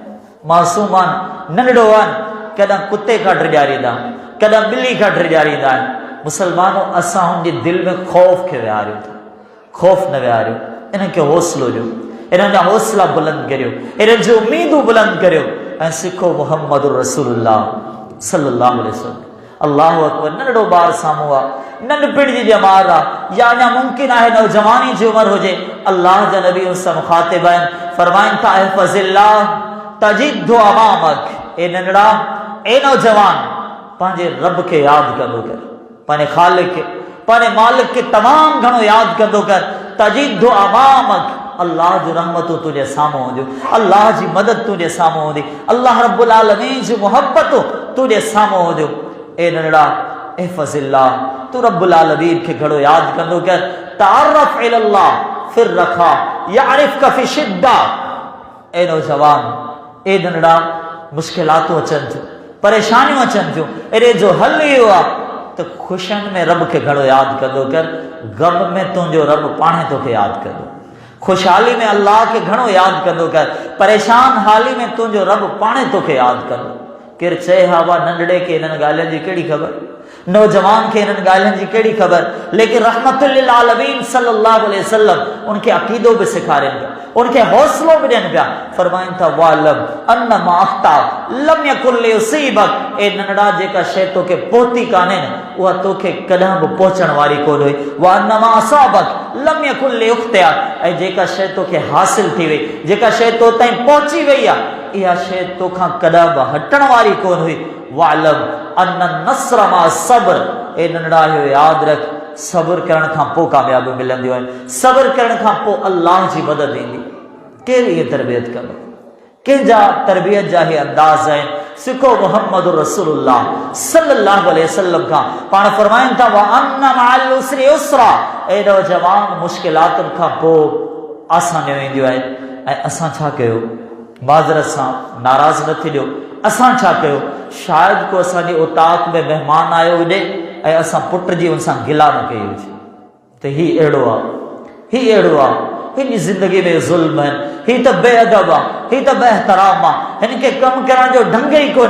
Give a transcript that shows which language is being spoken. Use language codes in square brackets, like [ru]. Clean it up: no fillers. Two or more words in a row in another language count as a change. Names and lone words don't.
[sd] मासूम आहिनि, नंढड़ो आहिनि, कॾहिं कुते खां ड्रिॼारींदा, कॾहिं ॿिली खां ड्रिॼारींदा आहिनि। मुसलमानों असां हुनजे दिलि में ख़ौफ़ खे विहारियो था, ख़ौफ़ न विहारियो, इन्हनि खे हौसलो ॾियो, इन्हनि जा हौसला बुलंद करियो, इन्हनि जी उमीदूं बुलंद करियो ऐं [ar] سيخو محمد رسول الله صلى الله عليه وسلم. الله أكبر. [sd] नंढड़ो ॿारु साम्हूं आहे, नंढपिण जी ॼमार आहे, या अञा मुमकिन आहे नौजवानी जी उमिरि हुजे, अल्लाह जा नबी उन सां मुखातिब आहिनि, फरमाइनि था [ar] احفظ الله تجده أمامك. [sd] ए नंढड़ा, ए नौजवान, पंहिंजे रब खे यादि कंदो कर, पंहिंजे ख़ालिक खे, पंहिंजे मालिक खे तमामु घणो यादि कंदो कर। [ar] تجده أمامك, [sd] अल्लाह जो रहमतूं तुंहिंजे साम्हूं हूंदियूं, अल्लाह जी मदद तुंहिंजे साम्हूं हूंदी, अल्लाह रब्बुल आलमीन जी मुहबतूं तुंहिंजे साम्हूं हूंदियूं। ए नंढड़ा, इहफ़ज़िल्लाह, तू रब्बुल आलमीन खे घणो यादि कंदो कर। [ar] تعرف إلى الله في الرخاء يعرفك في الشدة. [sd] ए नौजवान, ए नंढड़ा, मुश्किलातूं अचनि थियूं, परेशानियूं अचनि थियूं, एॾे जो हल इहो आहे त ख़ुशियुनि में रब खे घणो यादि कंदो कर, ग़म में तुंहिंजो रब पाणे तोखे यादि कंदो। खुशहाली में अल्लाह खे घणो यादि कंदो कर, परेशान हाली में तुंहिंजो रब पाणे तोखे यादि कंदो। केरु चए हा वाह नंढड़े खे इन्हनि ॻाल्हियुनि जी कहिड़ी ख़बर, नौजवान खे इन्हनि ॻाल्हियुनि जी कहिड़ी ख़बर, लेकिन [ar] رحمة للعالمين صلى الله عليه وسلم [sd] उनखे अक़ीदो बि सेखारनि पिया, उनखे हौसलो बि ॾियनि पिया। फरमाइनि था [ar] واعلم أن ما أخطأك لم يكن ليصيبك. [sd] ए नंढड़ा, जेका शइ तोखे पहुती कान्हे न, उहा तोखे कॾहिं बि पहुचण वारी कोन हुई। [ar] وأن ما أصابك لم يكن ليخطئك. [sd] ऐं जेका शइ तोखे हासिल थी वई, जेका शइ तो ताईं पहुची वई आहे, इहा शइ तोखां कॾहिं बि हटण वारी कोन हुई। [ar] واعلم أن النصر مع الصبر. [sd] ए नंढड़ा, इहो यादि रख, सब्र करण खां पोइ कामयाबी मिलंदियूं आहिनि, सब्र करण खां पोइ अल्लाह जी मदद ईंदी। केरु इहा तरबियत कंदो, कंहिंजा तरबियत जा ही अंदाज़ आहिनि। सिखो [ar] محمد رسول الله صلى الله عليه وسلم [sd] खां। पाण फरमाइनि था [ar] وأن مع العسر يسرا, [sd] ए नौजवान मुश्किलातुनि खां पोइ आसानियूं ईंदियूं आहिनि। ऐं असां छा कयो? माज़रत सां नाराज़ न थी ॾियो, असां छा कयो? शायदि को असांजे उताक में महिमान आयो हुजे ऐं असां पुट जी हुन सां गिला न कई हुजे त ही अहिड़ो आहे, ही अहिड़ो आहे, हिन ज़िंदगी में ज़ुल्म आहिनि, ही त बेअदब आहे, ही त बेहतराम आहे, हिन खे कमु करण जो ढंग ई कोन्हे।